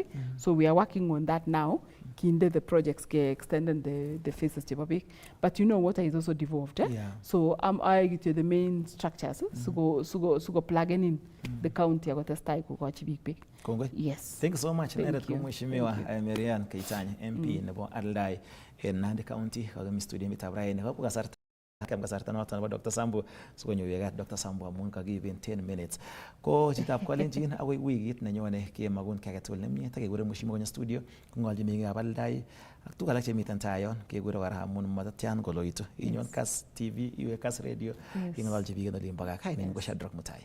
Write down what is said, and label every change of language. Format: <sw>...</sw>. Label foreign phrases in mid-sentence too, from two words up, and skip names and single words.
<en>So we are working on that now. Kinde the projects extending the phases to public. But you know water is also devolved. Yeah. So I get to the main structures. So go plugging in the county. I got a style go big. Yes. Thank you so much. Thank you. Marian Kaitanya, MP in Aldai in Nandi County.</en> <kln>Kam kasarta noton nebo Dr. Sambu sikonyo yegat Dr. Sambu amun kakiiben 10 minutes. Ko chitab kolenjin agoi wikit nenyone kemagun ki agetugul nemie takekure Mushimo konyo studio kong'olchi meng'ikab aldai ak tuguk alak chemiten tai yon kekure kora amun matatyan koloitu. Inyon Kass TV, iwe Kass Radio, ing'olchi biik en olimbo gaa. Kainenyu ko Shadrack Mutai.</kln>